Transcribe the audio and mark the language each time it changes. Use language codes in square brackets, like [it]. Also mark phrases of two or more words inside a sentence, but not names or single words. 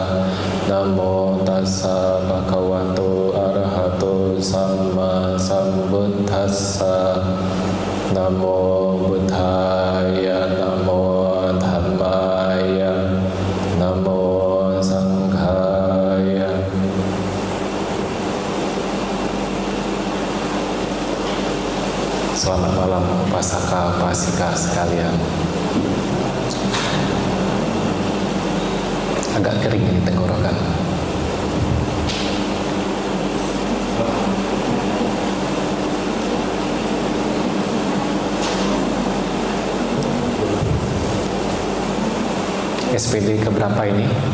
[pi] Namo tassa bhagavato arahato samma sambuddhassa. Namo buddhaya, namo dhammaya, namo sanghaya. [id] Selamat malam upasaka upasika sekalian. Agak kering ini tenggorokan. SPD keberapa ini?